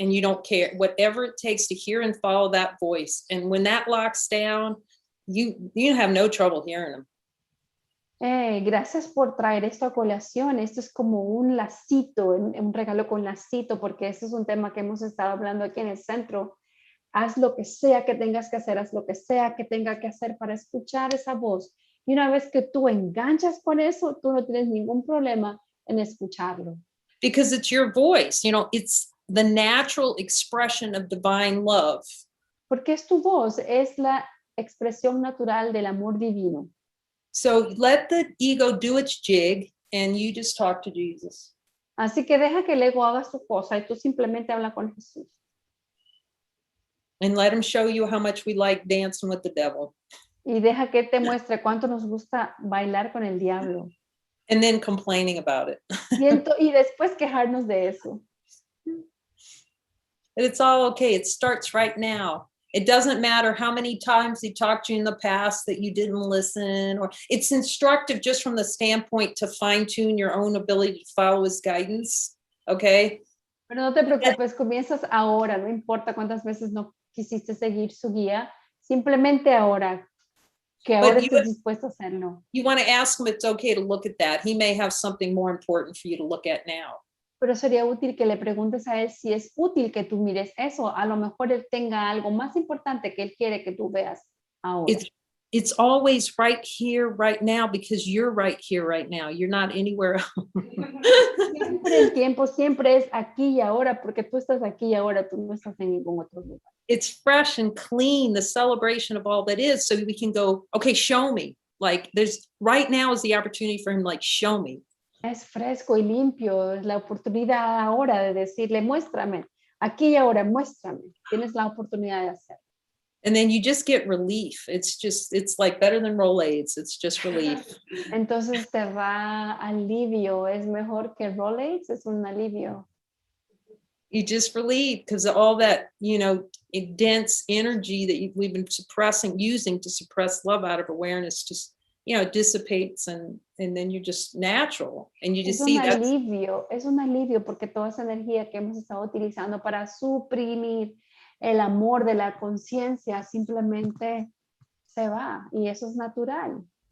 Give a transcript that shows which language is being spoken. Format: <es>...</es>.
<en>And you don't care, whatever it takes to hear and follow that voice. And when that locks down, you have no trouble hearing them.</en> <es>Gracias por traer esto a colación. Esto es como un lacito, un regalo con lacito, porque este es un tema que hemos estado hablando aquí en el centro. Haz lo que sea que tengas que hacer, haz lo que sea que tenga que hacer para escuchar esa voz. Y una vez que tú enganchas con eso, tú no tienes ningún problema en escucharlo.</es> <en>Because it's your voice, it's the natural expression of divine love.</en> <es>Porque es tu voz, es la expresión natural del amor divino.</es> <en>So let the ego do its jig and you just talk to Jesus.</en> <es>Así que deja que el ego haga su cosa y tú simplemente habla con Jesús.</es> <en>And let him show you how much we like dancing with the devil.</en> <es>Y deja que te muestre cuánto nos gusta bailar con el diablo.</es> <en>And then complaining about it.</en> <es>Y después quejarnos de eso.</es> <en>It's all okay. It starts right now. It doesn't matter how many times he talked to you in the past that you didn't listen, or it's instructive just from the standpoint to fine tune your own ability to follow his guidance. Okay.</en> <es>Pero no te preocupes, comienzas ahora, no importa cuántas veces no quisiste seguir su guía, simplemente ahora, que ahora estés dispuesto a hacerlo.</es> <en>You want to ask him if it's okay to look at that. He may have something more important for you to look at now.</en> <es>Pero sería útil que le preguntes a él si es útil que tú mires eso. A lo mejor él tenga algo más importante que él quiere que tú veas ahora.</es> <en>It's always right here, right now, because you're right here, right now. You're not anywhere else.</en> <es>Siempre el tiempo, siempre es aquí y ahora, porque tú estás aquí y ahora, tú no estás en ningún otro lugar.</es> <en>It's fresh and clean, the celebration of all that is, so we can go, okay, show me. Like there's right now is the opportunity for him, like, show me.</en> <es>Es fresco y limpio, es la oportunidad ahora de decirle, muéstrame, aquí y ahora, muéstrame. Tienes la oportunidad de hacerlo.</es> <en>And then you just get relief. It's like better than Rolaids. It's just relief.</en> <es>Entonces te da alivio, es mejor que Rolex, es un alivio.</es> <en>You just relieve because all that, dense energy that we've been using to suppress love out of awareness just, dissipates and then you're just natural. And you just see that.</en> <es>Es un alivio porque toda esa energía que hemos estado utilizando para suprimir el amor de la conciencia simplemente se va y eso es natural.</es>